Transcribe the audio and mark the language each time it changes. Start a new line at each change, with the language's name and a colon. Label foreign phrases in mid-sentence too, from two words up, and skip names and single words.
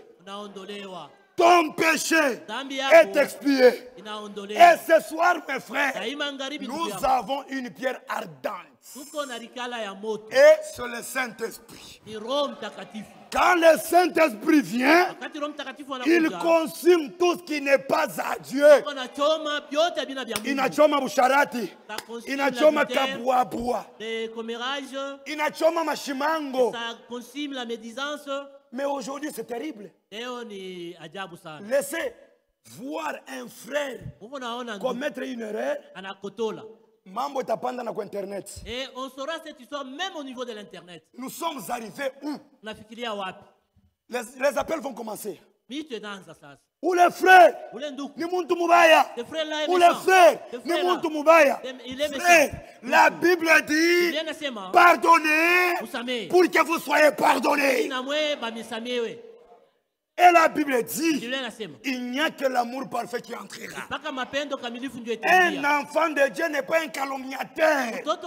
French: Ton péché est expié. Et ce soir, mes frères, nous avons une pierre ardente. Et c'est le Saint-Esprit. Quand le Saint-Esprit vient, il consume tout ce qui n'est pas à Dieu.
Swahili: Inachoma busharati, inachoma kabuabua, inachoma mashimango.
French: Mais aujourd'hui, c'est terrible. Laissez voir un frère commettre une erreur.
Swahili: Mambo tapanda na internet.
French: Et on saura cette histoire même au niveau de l'internet. Nous sommes arrivés où? Les appels vont commencer. Ou les frères,
Swahili: ni muntu mubaya.
French: Ou les frères,
Swahili: ni muntu mubaya.
French: Frère, la Bible dit pardonnez pour que vous soyez pardonnés. Et la Bible dit, il n'y a que l'amour parfait qui entrera. Un enfant de Dieu n'est pas un calomniateur.